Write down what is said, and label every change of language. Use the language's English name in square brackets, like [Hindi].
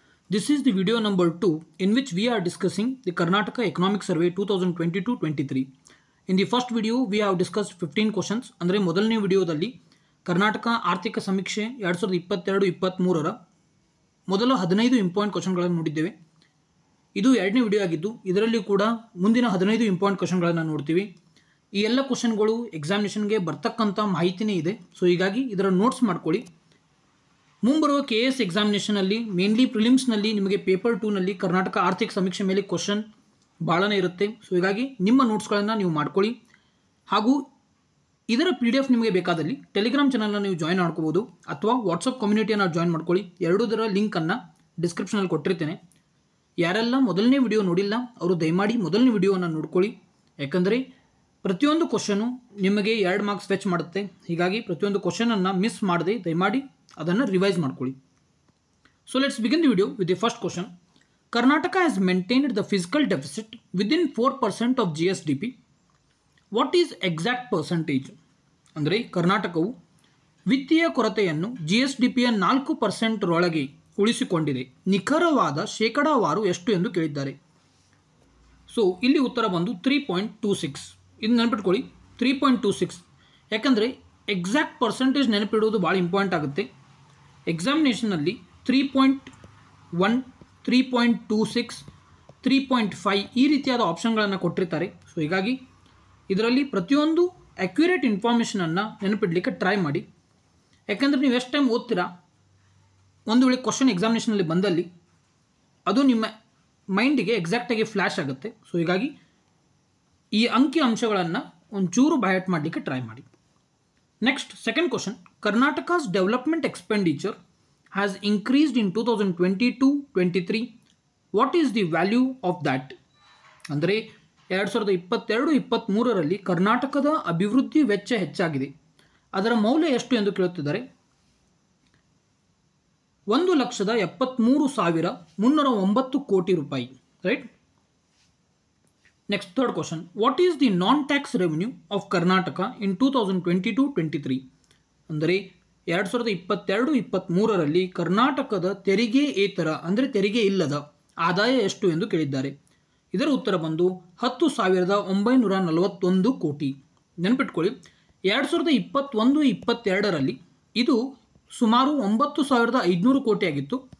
[English] This is the video number 2 in which we are discussing the Karnataka Economic Survey 2022-23. In the first video we have discussed 15 questions. [Kannada] ಅಂದರೆ ಮೊದಲನೇ ವಿಡಿಯೋದಲ್ಲಿ ಕರ್ನಾಟಕ ಆರ್ಥಿಕ ಸಮೀಕ್ಷೆ 2022-23ರ ಮೊದಲ 15 important ಕ್ವೆಶ್ಚನ್ಗಳನ್ನು ನೋಡಿದ್ದೇವೆ. ಇದು ಎರಡನೇ ವಿಡಿಯೋ ಆಗಿದ್ದು ಇದರಲ್ಲಿ ಕೂಡ ಮುಂದಿನ 15 ಇಂಪಾರ್ಟೆಂಟ್ ಕ್ವೆಶ್ಚನ್ಗಳನ್ನು ನೋಡ್ತೀವಿ. ಈ ಎಲ್ಲ ಕ್ವೆಶ್ಚನ್ಗಳು ಎಕ್ಸಾಮಿನೇಷನ್ಗೆ ಬರ್ತಕ್ಕಂಥ ಮಾಹಿತಿನೇ ಇದೆ. ಸೊ ಹೀಗಾಗಿ ಇದರ ನೋಟ್ಸ್ ಮಾಡ್ಕೊಳ್ಳಿ. ಮುಂಬರುವ KS ಎಕ್ಸಾಮಿನೇಷನಲ್ಲಿ ಮೇನ್ಲಿ ಪ್ರಿಲಿಮ್ಸ್ನಲ್ಲಿ ನಿಮಗೆ ಪೇಪರ್ 2ನಲ್ಲಿ ಕರ್ನಾಟಕ ಆರ್ಥಿಕ ಸಮೀಕ್ಷೆ ಮೇಲೆ ಕ್ವಶನ್ ಭಾಳನೇ ಇರುತ್ತೆ. ಸೊ ಹೀಗಾಗಿ ನಿಮ್ಮ ನೋಟ್ಸ್ಗಳನ್ನು ನೀವು ಮಾಡ್ಕೊಳ್ಳಿ. ಹಾಗೂ ಇದರ PDF ನಿಮಗೆ ಬೇಕಾದಲ್ಲಿ ಟೆಲಿಗ್ರಾಮ್ ಚಾನಲ್ನ ನೀವು ಜಾಯ್ನ್ ಮಾಡ್ಕೋಬೋದು ಅಥವಾ ವಾಟ್ಸಪ್ ಕಮ್ಯುನಿಟಿಯನ್ನು ಜಾಯ್ನ್ ಮಾಡ್ಕೊಳ್ಳಿ. ಎರಡೂದರ ಲಿಂಕನ್ನು ಡಿಸ್ಕ್ರಿಪ್ಷನಲ್ಲಿ ಕೊಟ್ಟಿರ್ತೇನೆ. ಯಾರೆಲ್ಲ ಮೊದಲನೇ ವಿಡಿಯೋ ನೋಡಿಲ್ಲ ಅವರು ದಯಮಾಡಿ ಮೊದಲನೇ ವಿಡಿಯೋವನ್ನು ನೋಡ್ಕೊಳ್ಳಿ. ಯಾಕಂದರೆ ಪ್ರತಿಯೊಂದು ಕ್ವಶನು ನಿಮಗೆ 2 ಮಾರ್ಕ್ಸ್ ಫೆಚ್ ಮಾಡುತ್ತೆ. ಹೀಗಾಗಿ ಪ್ರತಿಯೊಂದು ಕ್ವಶನನ್ನು ಮಿಸ್ ಮಾಡದೆ ದಯಮಾಡಿ ಅದನ್ನು ರಿವೈಸ್ ಮಾಡ್ಕೊಳ್ಳಿ. [English] So let's begin the video with the first question. Karnataka has maintained the fiscal deficit within 4% of GSDP. What is exact percentage? [Kannada] ಅಂದರೆ ಕರ್ನಾಟಕವು ವಿತ್ತೀಯ ಕೊರತೆಯನ್ನು GSDPಯ 4% ರೊಳಗೆ ಉಳಿಸಿಕೊಂಡಿದೆ. ನಿಖರವಾದ ಶೇಕಡಾವಾರು ಎಷ್ಟು ಎಂದು ಕೇಳಿದ್ದಾರೆ. ಸೊ ಇಲ್ಲಿ ಉತ್ತರ ಬಂದು 3.26. ಇದು ನೆನಪಿಟ್ಕೊಳ್ಳಿ 3.26. ಯಾಕಂದರೆ ಎಕ್ಸಾಕ್ಟ್ ಪರ್ಸೆಂಟೇಜ್ ನೆನಪಿಡುವುದು ಭಾಳ ಇಂಪಾರ್ಟೆಂಟ್ ಆಗುತ್ತೆ. ಎಕ್ಸಾಮಿನೇಷನಲ್ಲಿ 3.1, 3.26, 3.5 ಈ ರೀತಿಯಾದ ಆಪ್ಷನ್ಗಳನ್ನು ಕೊಟ್ಟಿರ್ತಾರೆ. ಸೊ ಹೀಗಾಗಿ ಇದರಲ್ಲಿ ಪ್ರತಿಯೊಂದು ಅಕ್ಯುರೇಟ್ ಇನ್ಫಾರ್ಮೇಷನನ್ನು ನೆನಪಿಡಲಿಕ್ಕೆ ಟ್ರೈ ಮಾಡಿ. ಯಾಕಂದರೆ ನೀವು ಎಷ್ಟು ಟೈಮ್ ಓದ್ತೀರಾ ಒಂದು ವೇಳೆ ಕ್ವಶನ್ ಎಕ್ಸಾಮಿನೇಷನಲ್ಲಿ ಬಂದಲ್ಲಿ ಅದು ನಿಮ್ಮ ಮೈಂಡಿಗೆ ಎಕ್ಸಾಕ್ಟಾಗಿ ಫ್ಲ್ಯಾಶ್ ಆಗುತ್ತೆ. ಸೊ ಹೀಗಾಗಿ ಈ ಅಂಕಿ ಅಂಶಗಳನ್ನು ಒಂಚೂರು ಬೈಹರ್ಟ್ ಮಾಡಲಿಕ್ಕೆ ಟ್ರೈ ಮಾಡಿ. [English] Next, second question. Karnataka's development expenditure has increased in 2022-23. What is the value of that? [Kannada] ಅಂದರೆ 2022-23ರಲ್ಲಿ ಕರ್ನಾಟಕದ ಅಭಿವೃದ್ಧಿ ವೆಚ್ಚ ಹೆಚ್ಚಾಗಿದೆ. ಅದರ ಮೌಲ್ಯ ಎಷ್ಟು ಎಂದು ಕೇಳುತ್ತಿದ್ದಾರೆ. 1,73,309 ಕೋಟಿ ರೂಪಾಯಿ. Right. [English] Next, third question. What is the non-tax revenue of Karnataka in 2022-23? [Kannada] ಅಂದರೆ 2022-23ರಲ್ಲಿ ಕರ್ನಾಟಕದ ತೆರಿಗೆಯೇತರ ಅಂದರೆ ತೆರಿಗೆ ಇಲ್ಲದ ಆದಾಯ ಎಷ್ಟು ಎಂದು ಕೇಳಿದ್ದಾರೆ. ಇದರ ಉತ್ತರ ಬಂದು 10,941 ಕೋಟಿ. ನೆನಪಿಟ್ಕೊಳ್ಳಿ 2021-22ರಲ್ಲಿ ಇದು ಸುಮಾರು 9,500 ಕೋಟಿ ಆಗಿತ್ತು.